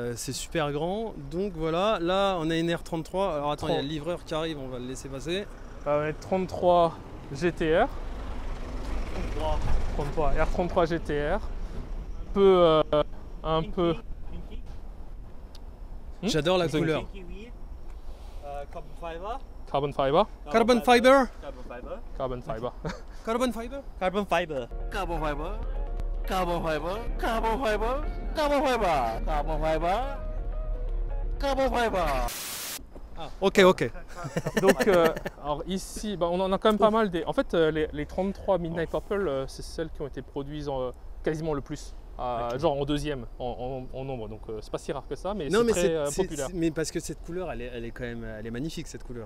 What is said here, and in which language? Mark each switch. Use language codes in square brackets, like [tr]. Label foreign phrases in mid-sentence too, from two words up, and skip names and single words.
[fr] C'est super grand. Donc voilà, là on a une R33. Alors attends, il y a 30. le livreur qui arrive, on va le laisser passer. on est 33 GTR, 33 R33 GTR, un peu. J'adore la Vous avez couleur. [en] Pinky wheel, carbon fiber. Carbon fiber, Carbon fiber. Carbon fiber. carbon fiber. Carbon fiber. Carbon fiber. Carbon fiber, carbon fiber, carbon fiber, carbon fiber, carbon fiber, carbon fiber. [fr] Ok. Donc, alors ici, on en a quand même pas mal. En fait, les 33 Midnight Purple, c'est celles qui ont été produites quasiment le plus. genre en deuxième en nombre. Donc c'est pas si rare que ça, mais non, c'est très populaire. Mais parce que cette couleur, elle est quand même, elle est magnifique cette couleur.